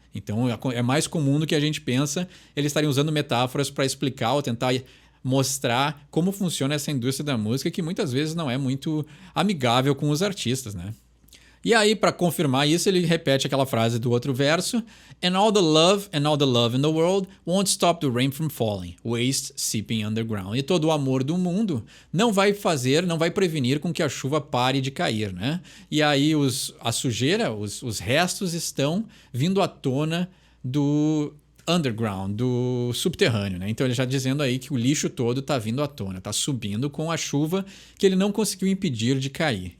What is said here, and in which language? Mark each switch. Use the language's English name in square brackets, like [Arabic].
[Portuguese] Então é mais comum do que a gente pensa eles estarem usando metáforas para explicar ou tentar mostrar como funciona essa indústria da música que muitas vezes não é muito amigável com os artistas, né? E aí, para confirmar isso, ele repete aquela frase do outro verso. [English] And all the love in the world won't stop the rain from falling. Waste seeping underground. [Portuguese] E todo o amor do mundo não vai prevenir com que a chuva pare de cair, né? E aí a sujeira, os restos estão vindo à tona do underground, do subterrâneo, né? Então ele já dizendo aí que o lixo todo tá vindo à tona, tá subindo com a chuva que ele não conseguiu impedir de cair.